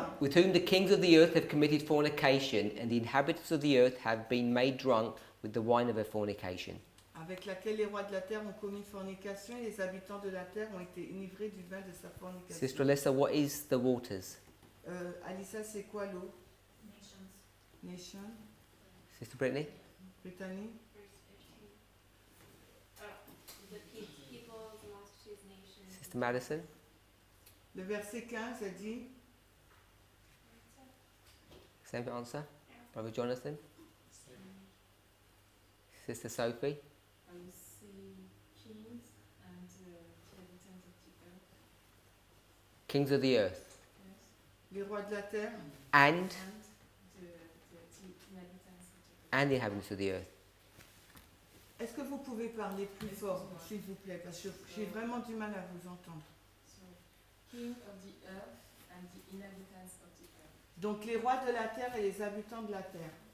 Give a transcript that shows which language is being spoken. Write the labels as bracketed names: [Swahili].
[English] With whom the kings of the earth have committed fornication, and the inhabitants of the earth have been made drunk with the wine of her fornication. [French] Avec laquelle les rois de la terre ont commis fornication et les habitants de la terre ont été enivrés du vin de sa fornication. [English] Sister Alyssa, what is the waters? [French] Alissa, c'est quoi l'eau? [English] Nations. Nation? Sister Brittany? Brittany? The peoples, multitudes, nations. Sister Madison? [French] Le verset 15 a dit [English] Same answer? Brother Jonathan? Sister Sophie? I will see kings and the inhabitants of the earth. Kings of the earth. Yes. [French] les rois de la terre [English] And the inhabitants of the earth. and the inhabitants of the earth. [French] Est-ce que vous pouvez parler plus fort, s'il vous plaît, parce que j'ai vraiment du mal à vous entendre. [English] king of the earth and the inhabitants of the earth. [French] Donc les rois de la terre et les habitants de la terre.